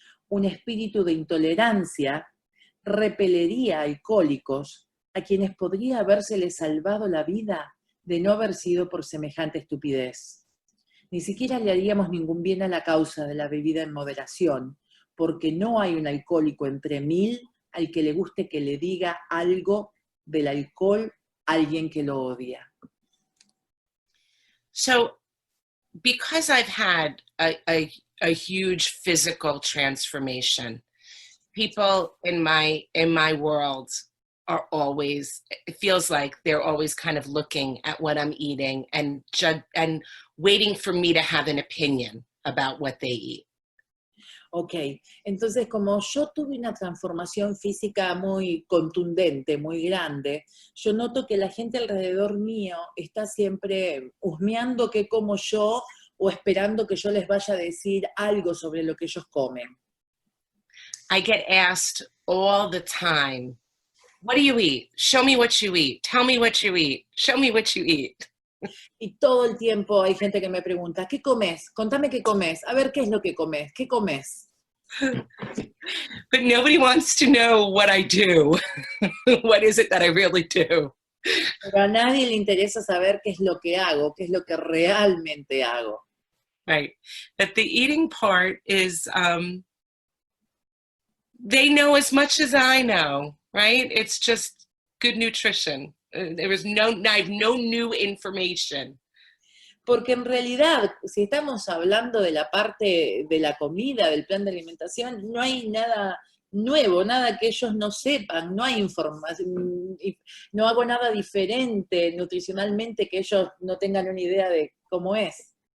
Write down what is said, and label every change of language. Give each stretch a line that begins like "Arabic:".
Spanish: Un espíritu de intolerancia repelería a alcohólicos a quienes podría habérseles salvado la vida de no haber sido por semejante estupidez. Ni siquiera le haríamos ningún bien a la causa de la bebida en moderación, porque no hay un alcohólico entre 1000 al que le guste que le diga algo del alcohol a alguien que lo odia.
English: So, because I've had a huge physical transformation, people in my world are always, it feels like they're always kind of looking at what I'm eating and waiting for me to have an opinion about what they eat.
Spanish: Ok, entonces como yo tuve una transformación física muy contundente, muy grande, yo noto que la gente alrededor mío está siempre husmeando qué como yo o esperando que yo les vaya a decir algo sobre lo que ellos comen.
English: I get asked all the time, what do you eat? Show me what you eat. Tell me what you eat. Show me what you eat.
Spanish: Y todo el tiempo hay gente que me pregunta, ¿qué comes? Contame qué comes. A ver, ¿qué es lo que comes? ¿Qué comes?
English: But nobody wants to know what I do. What is it that I really do?
Spanish: Pero a nadie le interesa saber qué es lo que hago, qué es lo que realmente hago.
English: Right. That the eating part is, they know as much as I know, right? It's just good nutrition. I have no new information.
Spanish: Porque en realidad, si estamos hablando de la parte de la comida, del plan de alimentación, no hay nada nuevo, nada que ellos no sepan, no hay información, no hago nada diferente nutricionalmente que ellos no tengan una idea de cómo es.